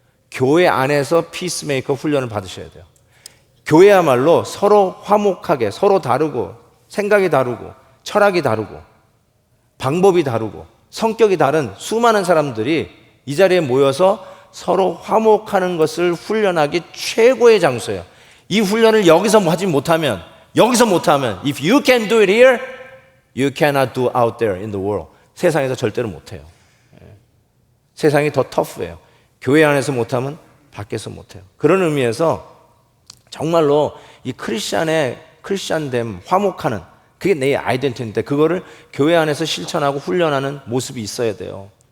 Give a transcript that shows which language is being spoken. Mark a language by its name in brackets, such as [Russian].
[Korean] 교회 안에서 피스메이커 훈련을 받으셔야 돼요. 교회야말로 서로 화목하게, 서로 다르고, 생각이 다르고, 철학이 다르고, 방법이 다르고, 성격이 다른 수많은 사람들이 이 자리에 모여서 서로 화목하는 것을 훈련하기 최고의 장소예요. 이 훈련을 여기서 하지 못하면, [English] if you can do it here, you cannot do out there in the world. [Korean] 세상에서 절대로 못해요. 세상이 더 터프해요. 교회 안에서 못하면 밖에서 못해요. 그런 의미에서 정말로 이 크리스찬됨, 화목하는, 그게 내 아이덴티티인데 그거를 교회 안에서 실천하고 훈련하는 모습이 있어야 돼요.